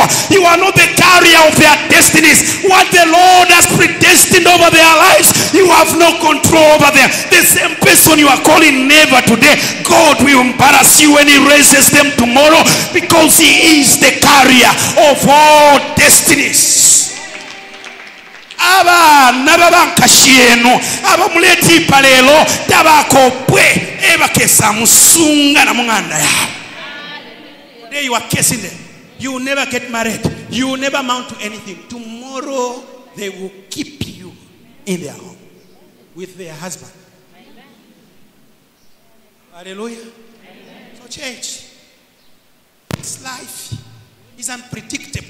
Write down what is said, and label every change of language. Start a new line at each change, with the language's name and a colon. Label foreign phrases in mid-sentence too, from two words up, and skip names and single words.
English: You are not the carrier of their destinies. What the Lord has predestined over their lives, you have no control over them. The same person you are calling neighbor today, God will embarrass you when he raises them tomorrow because he is the carrier of all destinies.
Bemba: Abana babankashieno abamuleti palelo tabakopwe ebakesa musunga na munganda ya.
English: Today you are kissing them. You will never get married. You will never amount to anything. Tomorrow they will keep you in their home with their husband. Hallelujah. So church, this life is unpredictable.